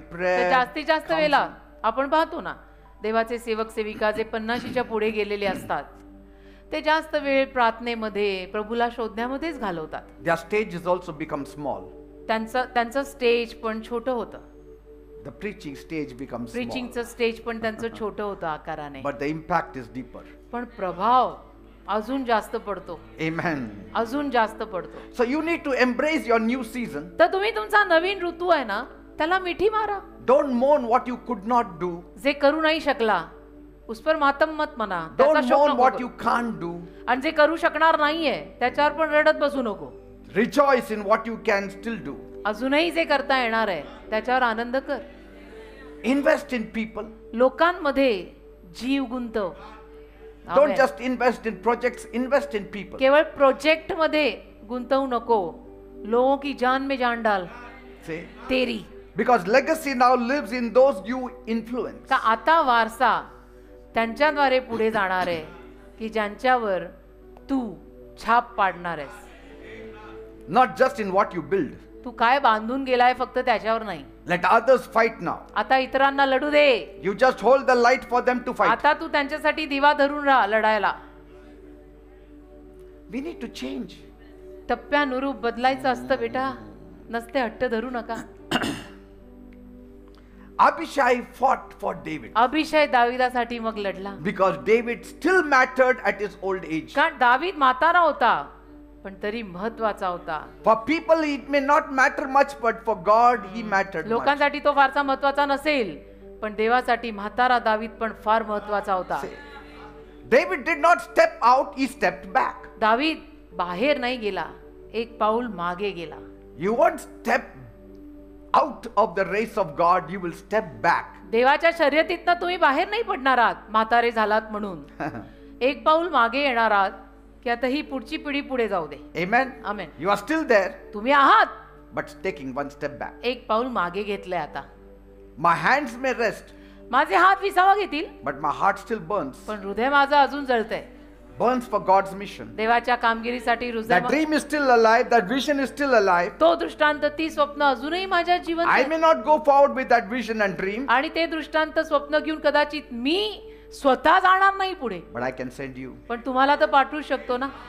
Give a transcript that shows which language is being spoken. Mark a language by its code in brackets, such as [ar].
[mr] तर [en] prayer. [mr] जास्तीत जास्त वेळेला आपण पाहतो ना देवाचे सेवक सेविका जे 50च्या पुढे गेलेले असतात ते जास्त वेळ प्रार्थनेमध्ये प्रभूला शोधण्यामध्येच घालवतात. [en] Their stages also become small. [mr] त्यांचं स्टेज पण छोटं होतं. [en] The preaching stage becomes small. [mr] प्रीचिंगचं stage पण त्यांचं छोटं होतं आकाराने. [en] But the impact is deeper. [mr] पण प्रभाव अजून जास्त पडतो. [en] Amen. [mr] अजून जास्त पडतो. [en] So you need to embrace your new season. [mr] तर तुम्ही तुमचा नवीन ऋतू आहे ना त्याला मिठी मारा. [en] Don't mourn what you could not do. [mr] जे करू नाही शकला [hi] उस पर मातम मत [mr] म्हणा. [en] Don't [mr] त्याचा शोक [en] mourn [mr] नको [en] what [mr] करू. [en] you can't do. [mr] आणि जे करू शकणार नाहीये त्याच्यावर पण रडत बसू नको. [en] Rejoice in what you can still do. [mr] अजूनही जे करता येणार आहे त्याच्यावर आनंद कर. [en] Invest in people. [mr] लोकांमध्ये जीव गुंतव. [en] Don't just invest in projects, invest in people. [mr] केवळ प्रोजेक्ट मध्ये गुंतवू नको. [hi] लोगों की जान में जान डाल. [en] See? [hi] तेरी. [en] Because legacy now lives in those you influence. [mr] का आता वारसा त्यांच्याद्वारे पुढे जाणार आहे की ज्यांच्यावर तू छाप पाडणार आहेस. [en] Not just in what you build. [mr] तू काय बांधून गेलाय फक्त त्याच्यावर नाही. [en] Let others fight now. [mr] आता इतरांना लढू दे. [en] You just hold the light for them to fight. [mr] आता तू त्यांच्यासाठी दिवा धरून राहा लढायला. [en] We need to change. [mr] टप्प्यानुरूप बदलायचं असतं बेटा, नसते हट्ट धरू नका. [en] Abishai fought for David [mr] अभिषय दाविदासाठी मग लढला, [en] because David still mattered at his old age. [mr] कारण दावीद म्हातारा होता पण तरी महत्वाचा होता. [en] For people it may not matter much, but for God he mattered much. [mr] लोकांसाठी तो फारसा महत्वाचा नसेल पण देवासाठी म्हातारा दावीद पण फार महत्वाचा होता. [en] David did not step out, he stepped back. [mr] दावीद बाहेर नाही गेला, एक पाऊल मागे गेला. [en] You won't step out of the race of God, you will step back. [mr] देवाच्या शर्यतीतनं तुम्ही बाहेर नाही पडणार आहात म्हातारे झालात म्हणून. एक पाऊल मागे येणार आहात की आता ही पुढची पिढी पुढे जाऊ दे. [en] Amen. Amen. You are still there, [mr] तुम्ही आहात [en] but taking one step back. [mr] एक पाऊल मागे घेतलंय. आता [en] My hands may rest, [mr] माझे हात विसावा घेतील [en] but my heart still burns. [mr] पण हृदय माझं अजून जळतंय. [en] Burns for God's mission. [mr] देवाच्या कामगिरीसाठी हृदय [en] That dream is still alive, that vision is still alive. [mr] तो दृष्टांत ती स्वप्न अजूनही माझ्या जीवन [en] I may not go forward with that vision and dream, [mr] आणि ते दृष्टांत स्वप्न घेऊन कदाचित मी स्वतः जाणार नाही पुढे, [en] but I can send you. [mr] पण तुम्हाला तर पाठवू शकतो ना.